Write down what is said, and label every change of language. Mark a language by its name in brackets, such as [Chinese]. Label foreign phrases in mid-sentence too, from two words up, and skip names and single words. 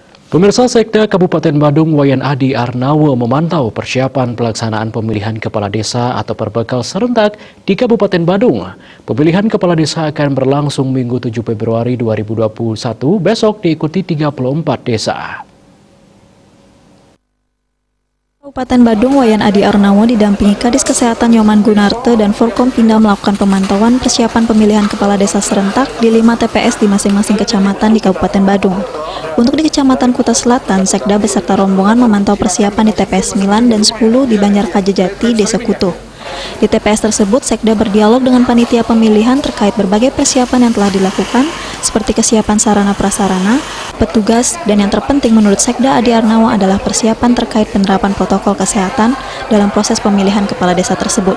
[Indonesian] Pemirsa, Sekda Kabupaten Badung Wayan Adi Arnawo memantau persiapan pelaksanaan pemilihan kepala desa atau perbekal serentak di Kabupaten Badung. Pemilihan kepala desa akan berlangsung Minggu 7 Februari 2021 besok diikuti 34 desa. Kabupaten Badung Wayan Adi Arnawo didampingi Kadis Kesehatan Nyoman Gunarte dan Forkompinda melakukan pemantauan persiapan pemilihan kepala desa serentak di 5 TPS di masing-masing kecamatan di Kabupaten Badung. Untuk di Kecamatan Kuta Selatan, Sekda beserta rombongan memantau persiapan di TPS 9 dan 10 di Banjarkajejati, Desa Kutuh. Di TPS tersebut, Sekda berdialog dengan panitia pemilihan terkait berbagai persiapan yang telah dilakukan, seperti kesiapan sarana-prasarana, petugas, dan yang terpenting menurut Sekda Adi Arnawo adalah persiapan terkait penerapan protokol kesehatan dalam proses pemilihan kepala desa tersebut.